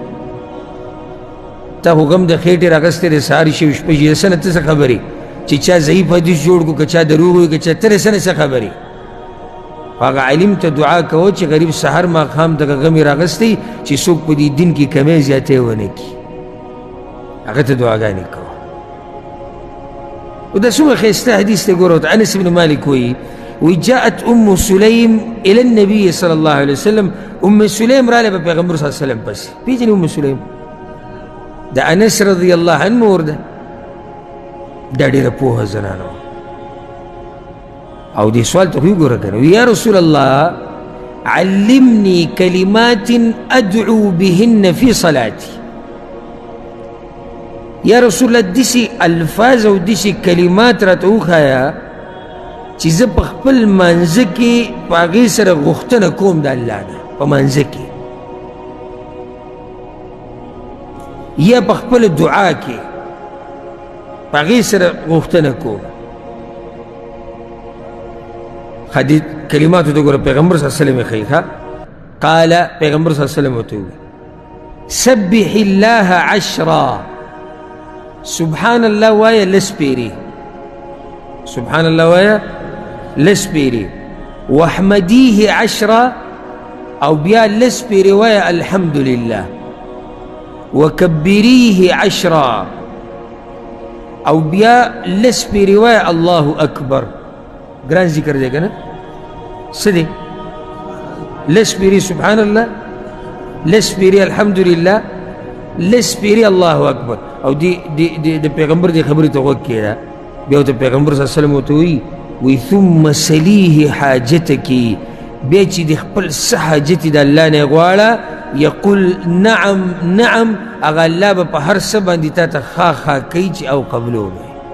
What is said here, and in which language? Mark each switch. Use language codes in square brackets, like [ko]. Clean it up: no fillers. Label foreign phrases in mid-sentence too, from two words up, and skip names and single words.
[ps] تا خو غم د خېټې راغستی دی سهار شي شپه شي د څه نه ته څه خبرې چې چا ضعیف حدیث جوړ کړو که چا دروغ وي که چا ته د څه نه څه خبرې هغه عالم ته دعا کوه چې غریب سحر ماښام دغه غم یې راغستی چې څوک په دې دین کې کمی زیاتې ونه کړي هغه ته دعاګانې کوه وده څومره ښایسته حدیث دی ګوره انس بن مالک وایي [ar] جاءت ام سلیم الى النبي صلی الله علیه وسلم [ps] ام سلیم راله په پیغمبر صلی الله علیه وسلم پسې پیژنې ام سلیم د انس رضی الله عنه مور ده دا ډېره پوهه زنانه او دې سوال ته خو یې ګوره کنه [ar] یا رسول الله علمني كلمات ادعو بهن في صلاتي [ps] یا رسول الله داسې الفاظ او داسې کلمات راته وښایه چې زه په خپل مانځه کې په هغې سره غوښتنه کوم د الله نه په مانځه کې یا په خپله دعا کې په هغې سره غوښتنه کوم حدیث کلماتو ته ګوره پیغمبر صلی الله علیه وسلم یې ښیي قال پیغمبر صلی الله علیه وسلم ورته وویل [ar] سبح الله عشرا [ps] سبحان الله وایه لس پیرې سبحان الله وایه لس پیرې [ar] واحمدیه عشرا [ps] او بیا لس پیرې وایه الحمد لله [ar] وكبريه عشرا [ps] او بیا لس پیرې وایه الله اکبر ګران ذکر دی که نه څه دی لس پیرې سبحان الله لس پیرې الحمد لله لس پیرې الله اکبر او د پیغمبر دې خبرې ته غوږ کېږده بیا ورته پیغمبر صلی الله علیه وسلم ورته وایي [ar] ثم سلیه حاجتکی [ps] بیا چې د خپل څه حاجت د الله نه یې غواړه [ar] یقول نعم نعم [ps] هغه الله به په هر څه باندې تا ته ښه ښه کوي چې او قبلو به